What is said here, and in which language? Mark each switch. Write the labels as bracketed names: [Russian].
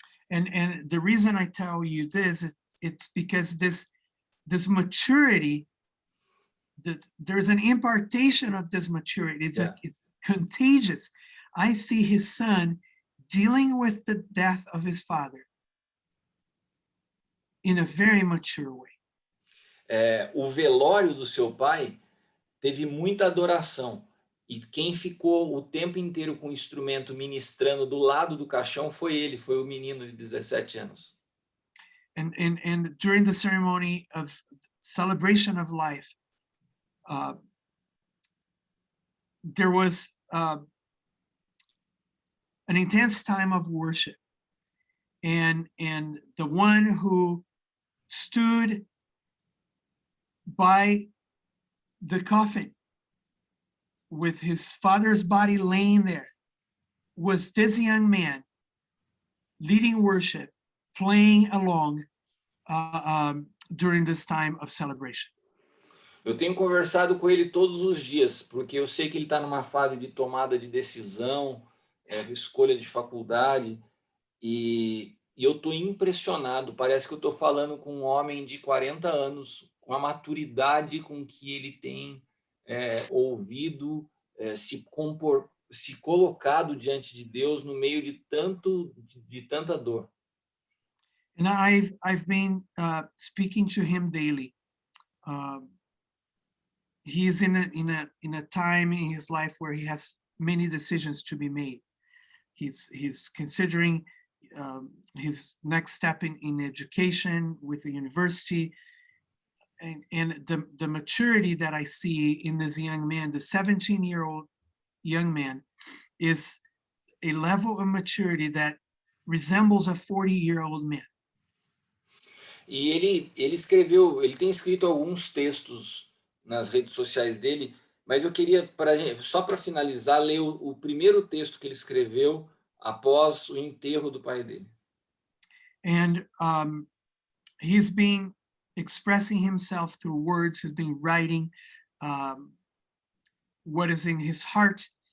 [English] And the reason I tell you this is it's because this maturity, there's an impartation of this maturity. It's contagious. I see his son dealing with the death of his father in a very mature way. [Portuguese] O velório do seu pai teve muita adoração. E quem ficou o tempo inteiro com o instrumento ministrando do lado do caixão foi ele, foi o menino de 17 anos. [English] And during the ceremony of celebration of life, there was an intense time of worship. And the one who stood by the coffin with his father's body laying there was this young man leading worship, playing along during this time of celebration. [Portuguese] Eu tenho conversado com ele todos os dias, porque eu sei que ele está numa fase de tomada de decisão, escolha de faculdade, e eu estou impressionado. Parece que eu estou falando com um homem de 40 anos, com a maturidade com que ele tem ouvido, se colocado diante de Deus no meio de tanta dor. [English] And I've been speaking to him daily. He is in a time in his life where he has many decisions to be made. He's considering his next step in education with the university, and the maturity that I see in this young man, the 17-year-old young man, is a level of maturity that resembles a 40-year-old man. [Portuguese] E ele tem escrito alguns textos nas redes sociais dele, Mas eu queria, só para finalizar, ler o primeiro texto que ele escreveu após o enterro do pai dele. [English] And he's been expressing himself through words, he's been writing what is in his heart.